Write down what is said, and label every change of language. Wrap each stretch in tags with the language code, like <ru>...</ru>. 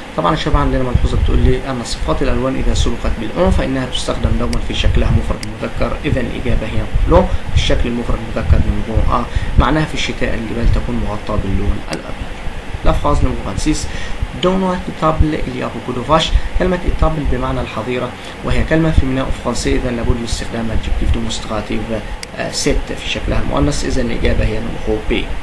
<ar>طبعا الشباب عندنا ملحوظة بتقول لي أن صفات الألوان إذا سبقت بالأون فإنها تستخدم دوما في شكلها مفرد مذكر. إذا الإجابة هي لو في الشكل المفرد مذكر numéro A. معناها في الشتاء الجبال تكون مغطاة باللون الأبيض.</ar> <fr>La phrase numéro 26. Dans notre étable il y a beaucoup de vaches.</fr> <ar>كلمة étable بمعنى الحظيرة وهي كلمة فيمينين أو فرنسي. إذا لابد من استخدام</ar> <fr>adjectif démonstratif</fr> <ar>7 في شكلها المؤنث. إذا الإجابة هي numéro B.</ar>